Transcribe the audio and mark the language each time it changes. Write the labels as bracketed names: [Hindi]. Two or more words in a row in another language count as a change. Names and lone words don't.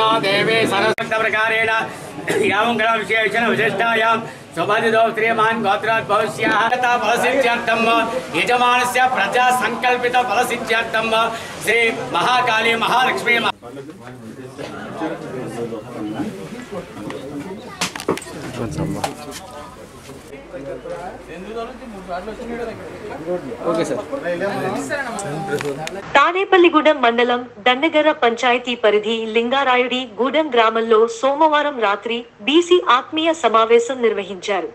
[Sanskrit] देवी सरस्वतप्रकारेण यां ग्रहविशेषण विशिष्टायां स्वबाधितो श्रीमान् गोत्रात् भविष्याः फलसिद्ध्यर्थं यजमानस्य प्रजा संकल्पित फलसिद्ध्यर्थं श्री महाकाली महालक्ष्मी [Telugu] తాడేపల్లిగూడెం మండలం దండగర్ర పంచాయతీ పరిధి లింగారాయుడి గూడెం గ్రామంలో సోమవారం రాత్రి బీసీ ఆత్మీయ సమావేశం నిర్వహించారు.